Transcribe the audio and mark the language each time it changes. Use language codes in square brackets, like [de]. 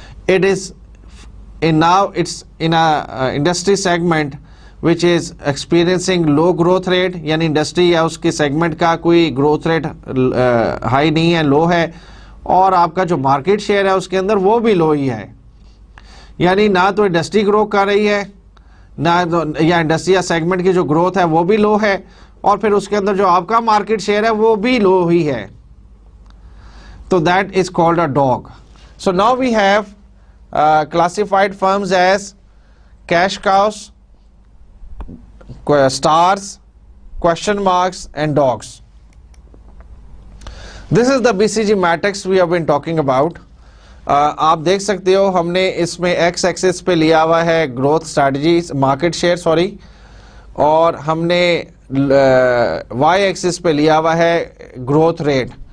[en] It is now it's in a industry segment which is experiencing low growth rate, [ur] یعنی industry یا اس کی segment کا کوئی growth rate high نہیں ہے, لو ہے, اور آپ کا جو مارکیٹ شیئر ہے اس کے اندر وہ بھی لو ہی ہے. یعنی نہ تو انڈسٹری گرو کر رہی ہے, نہ یا انڈسٹری یا سیگمنٹ کی جو گروتھ ہے وہ بھی لو ہے, اور پھر اس کے اندر جو آپ کا مارکیٹ شیئر ہے وہ بھی لو ہی ہے. [en] تو that is called a dog. So now we have classified firms as cash cows, stars, question marks and dogs. This is the BCG matrix we have been talking about. [ur] آپ دیکھ سکتے ہو ہم نے اس میں ایکس ایکسس پہ لیا ہوا ہے growth strategy, market share sorry, اور ہم نے وائی ایکسس پہ لیا ہوا ہے گروتھ ریٹ.